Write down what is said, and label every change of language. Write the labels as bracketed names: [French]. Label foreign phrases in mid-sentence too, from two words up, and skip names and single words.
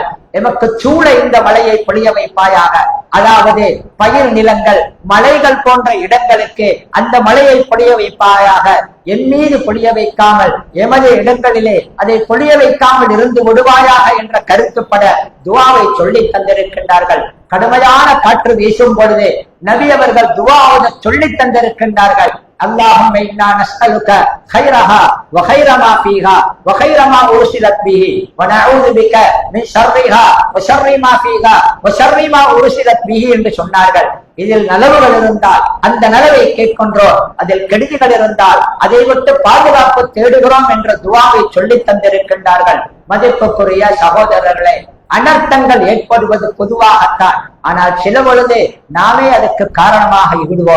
[Tamil] எமக்கு சூழ இந்த மழையை பொழிய வைப்பாயாக. அதாவது பயிர் நிலங்கள் மலைகள் போன்ற இடங்களுக்கு அந்த மழையை பொழிய வைப்பாயாக. என் மீது பொழிய வைக்காமல் எமது இடங்களிலே அதை பொழிய வைக்காமல் இருந்து விடுவாயாக என்ற கருத்துப்பட துவாவை சொல்லி தந்திருக்கின்றார்கள். கடுமையான காற்று வீசும் பொழுது நபி அவர்கள் துவாவை சொல்லி தந்திருக்கின்றார்கள். [Arabic] اللهم إنا نسألك خيرها وخير ما فيها وخير ما أرسلت به ونعوذ بك من شرها وشر ما فيها وشر ما أرسلت به [Tamil] என்று சொன்னார்கள். இதில் நலவுகள் இருந்தால் அந்த நலவை கேட்கின்றோம், அதில் கெடுதிகள் இருந்தால் அதை விட்டு பாதுகாப்பு தேடுகிறோம் என்ற துவாவை சொல்லி தந்திருக்கின்றார்கள். மதிப்புக்குரிய சகோதரர்களே, அனர்த்தங்கள் ஏற்படுவது பொதுவாகத்தான். ஆனால் சில பொழுது நாமே அதற்கு காரணமாக விடுவோம்.